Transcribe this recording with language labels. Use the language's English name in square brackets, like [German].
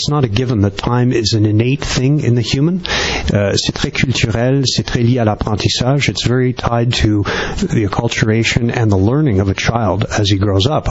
[English] It's not a given that time is an innate thing in the human. [French] C'est très culturel, c'est très lié à l'apprentissage. [English] It's very tied to the acculturation and the learning of a child as he grows up.